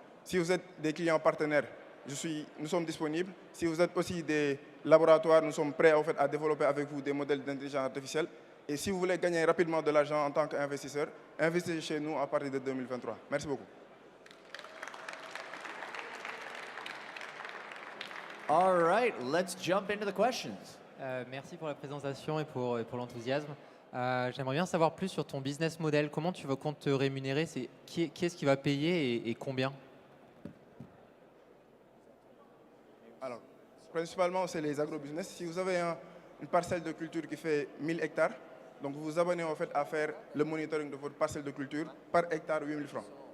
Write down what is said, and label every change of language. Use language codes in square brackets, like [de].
[fr] Si vous êtes des clients partenaires, nous sommes disponibles. Si vous êtes aussi des laboratoires, nous sommes prêts à développer avec vous des modèles d'intelligence artificielle. Et si vous voulez gagner rapidement de l'argent en tant qu'investisseur, investissez chez nous à partir de 2023. Merci beaucoup. [en] All right, let's jump into the questions. [fr] Merci pour la présentation et pour l'enthousiasme. J'aimerais bien savoir plus sur ton business model. Comment tu comptes te rémunérer? Qui est-ce qui va payer et combien? Alors, principalement, c'est les agrobusiness. Si vous avez une parcelle de culture qui fait 1000 hectares, donc vous vous abonnez en fait à faire le monitoring de votre parcelle de culture par hectare 8 000 francs.